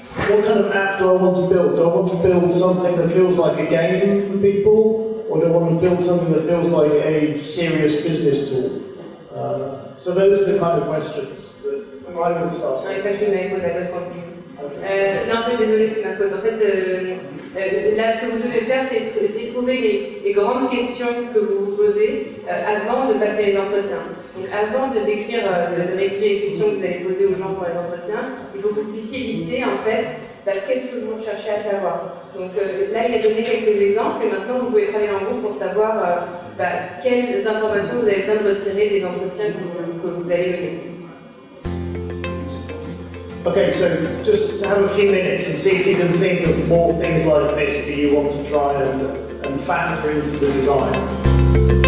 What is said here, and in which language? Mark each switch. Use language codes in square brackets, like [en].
[en] What kind of app do I want to build? Do I want to build something that feels like a game for people? Or do I want to build something that feels like a serious business tool? So those are the kind of questions that I would start with. [fr] Non, en fait, désolé, c'est ma faute. En fait, là, ce que vous devez faire, c'est essayer de trouver les grandes questions que vous vous posez avant de passer les entretiens. Donc, avant de rédiger les questions que vous allez poser aux gens pour les entretiens, il faut que vous puissiez lister, en fait, qu'est-ce que vous cherchez à savoir. Donc, là, il a donné quelques exemples, et maintenant, vous pouvez travailler en groupe pour savoir quelles informations vous avez besoin de retirer des entretiens que vous allez mener. [en] Okay, so just have a few minutes and see if you can think of more things like this that you want to try and factor into the design.